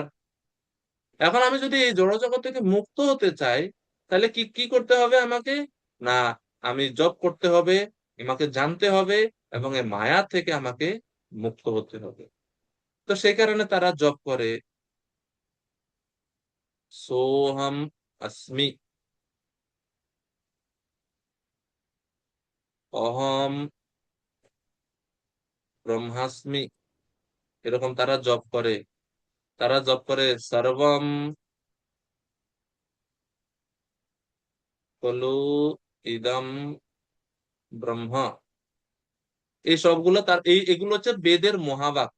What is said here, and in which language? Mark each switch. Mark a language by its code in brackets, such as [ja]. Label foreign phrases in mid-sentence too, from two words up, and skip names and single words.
[bn] এখন আমি যদি এই জড়জগৎ থেকে মুক্ত হতে চাই, তাহলে কি কি করতে হবে আমাকে? না, আমি জব করতে হবে, আমাকে জানতে হবে, এবং এই মায়া থেকে আমাকে মুক্ত হতে হবে। তো সেই কারণে তারা জব করে [sa] সোহম अस्मि, অহম ব্রহ্মাস্মি, [bn] এরকম তারা জব করে [sa] সর্বম খলু ইদম ব্রহ্ম। [bn] এই সবগুলো এগুলো হচ্ছে বেদের মহাবাক্য।